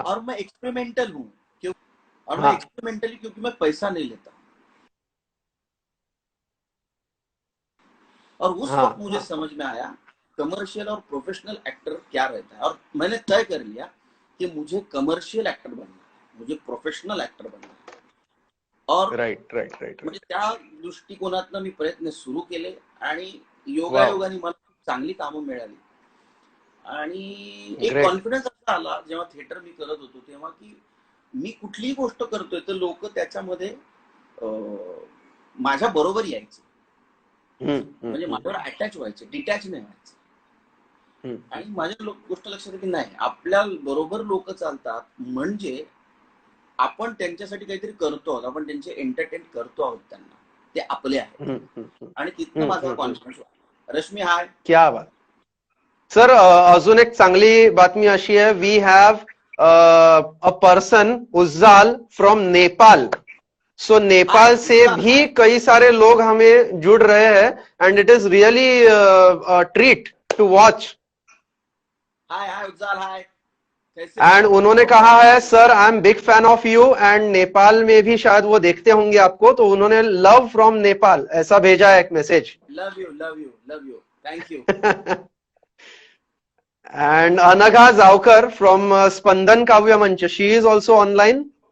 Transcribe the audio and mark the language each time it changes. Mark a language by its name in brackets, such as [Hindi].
[Hindi] और मैं एक्सपेरिमेंटल हूँ मैं एक्सपेरिमेंटली क्योंकि मैं पैसा नहीं लेता। और उस वक्त मुझे समझ में आया कमर्शियल और प्रोफेशनल एक्टर क्या रहता है, और मैंने तय कर लिया कि मुझे कमर्शियल एक्टर बनना है, मुझे प्रोफेशनल एक्टर बनना है। और [English] right [Marathi] म्हणजे त्या दृष्टिकोनातनं मी प्रयत्न सुरू केले आणि योगायोगाने मला चांगली कामं मिळाली आणि एक कॉन्फिडन्स असा आला जेव्हा थिएटर मी करत होतो तेव्हा की मी कुठलीही गोष्ट करतोय तर लोक त्याच्यामध्ये माझ्या बरोबर यायचे, म्हणजे माझ्यावर अटॅच व्हायचे, डिटॅच नाही व्हायचे। आणि माझ्या गोष्ट लक्षात की नाही, आपल्या बरोबर लोक चालतात म्हणजे आपण त्यांच्यासाठी काहीतरी करतो आहोत, आपण त्यांचे एंटरटेन करतो आहोत, त्यांना ते आपले आहेत। आणि तिथनं माझा कॉन्फिडन्स वाढला। [English] Rashmi hi, [Hindi] क्या बात सर। [Marathi] अजून एक चांगली बातमी अशी आहे, [English] We have a person Ujjal from Nepal. [Hindi] सो नेपाल से भी कई सारे लोग हमें जुड़ रहे हैं [English] And it is really treat to watch. Hi Ujjal, hi. [Hindi] And उन्होंने कहा है [English] sir I am big fan of you, [Hindi] and Nepal में भी शायद वो देखते होंगे आपको, तो उन्होंने लव फ्रॉम नेपाल ऐसा भेजा है एक message. [English] Love you, thank you. And Anagha Zawkar from Spandan Kavya Manch, she is also online.